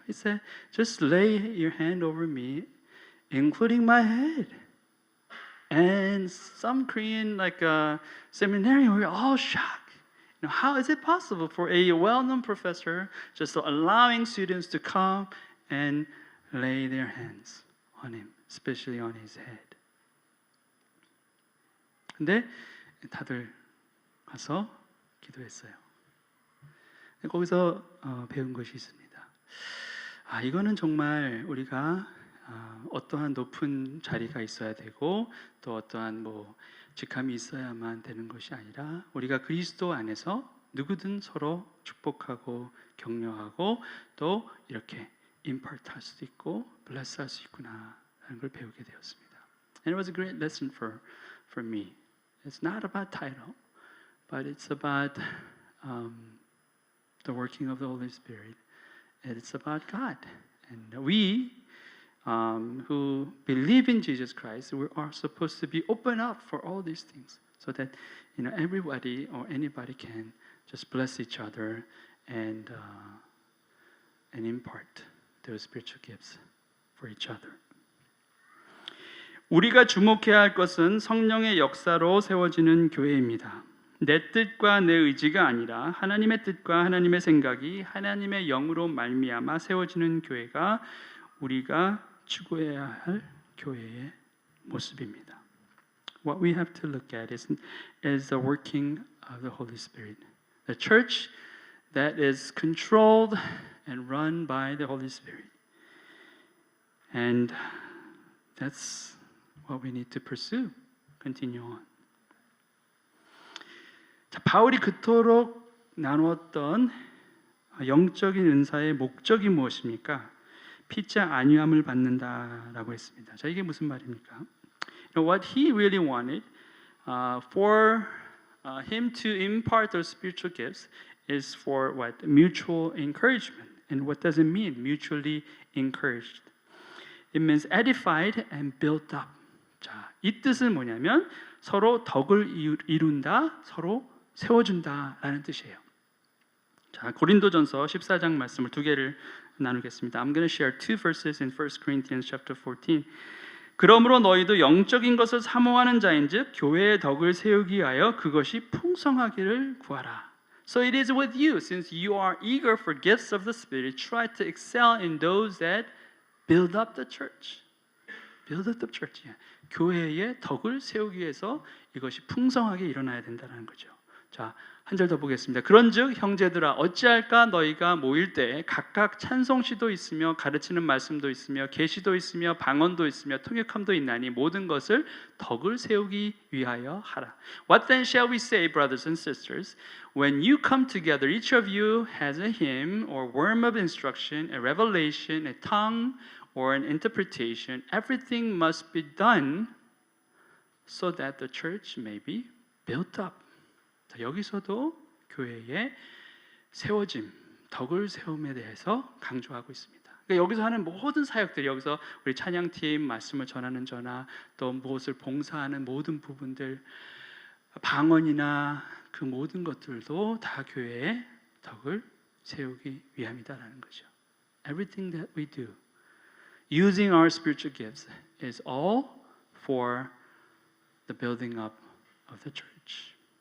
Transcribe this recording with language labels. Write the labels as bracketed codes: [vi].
[en] He said, "Just lay your hand over me, including my head." And some Korean seminarian were all shocked. How is it possible for a well-known professor just allowing students to come and lay their hands on him, especially on his head? [ko] 근데 다들 가서 기도했어요. 거기서 배운 것이 있습니다. 이거는 정말 우리가 어떠한 높은 자리가 있어야 되고 또 어떠한 직함이 있어야만 되는 것이 아니라 우리가 그리스도 안에서 누구든 서로 축복하고 격려하고 또 이렇게 임파트할 수도 있고 블레스할 수 있구나라는 걸 배우게 되었습니다. [en] And it was a great lesson for me. It's not about title, but it's about the working of the Holy Spirit. And it's about God. And we who believe in Jesus Christ, we are supposed to be open up for all these things, so that everybody or anybody can just bless each other and impart those spiritual gifts for each other. [ko] 우리가 주목해야 할 것은 성령의 역사로 세워지는 교회입니다. 내 뜻과 내 의지가 아니라 하나님의 뜻과 하나님의 생각이 하나님의 영으로 말미암아 세워지는 교회가 우리가 추구해야 할 교회의 모습입니다. [en] What we have to look at is the working of the Holy Spirit. The church that is controlled and run by the Holy Spirit. And that's what we need to pursue. Continue on. [ko] 자, 바울이 그토록 나누었던 영적인 은사의 목적이 무엇입니까? 피자 안위함을 받는다라고 했습니다. 자, 이게 무슨 말입니까? [en] What he really wanted for him to impart those spiritual gifts is for what? Mutual encouragement. And what does it mean? Mutually encouraged. It means edified and built up. [ko] 자, 이 뜻은 뭐냐면 서로 덕을 이룬다, 서로 세워준다라는 뜻이에요. 자, 고린도전서 14장 말씀을 두 개를 나누겠습니다. [en] I'm going to share two verses in 1 Corinthians chapter 14. [ko] 그러므로 너희도 영적인 것을 사모하는 자인즉 교회의 덕을 세우기 위하여 그것이 풍성하기를 구하라. [en] So it is with you, since you are eager for gifts of the Spirit, try to excel in those that build up the church. Build up the church. [ko] 교회의 덕을 세우기 위해서 이것이 풍성하게 일어나야 된다는 거죠. 자, 한 절 더 보겠습니다. 그런즉 형제들아 어찌할까 너희가 모일 때 각각 찬송시도 있으며 가르치는 말씀도 있으며 계시도 있으며 방언도 있으며 통역함도 있나니 모든 것을 덕을 세우기 위하여 하라. [en] What then shall we say, brothers and sisters? When you come together, each of you has a hymn or word of instruction, a revelation, a tongue, or an interpretation. Everything must be done so that the church may be built up. [ko] 자, 여기서도 교회의 세워짐, 덕을 세움에 대해서 강조하고 있습니다. 그러니까 여기서 하는 모든 사역들이 여기서 우리 찬양팀 말씀을 전하는 저나 또 무엇을 봉사하는 모든 부분들, 방언이나 그 모든 것들도 다 교회의 덕을 세우기 위함이다라는 거죠. [en] Everything that we do, using our spiritual gifts, is all for the building up of the church.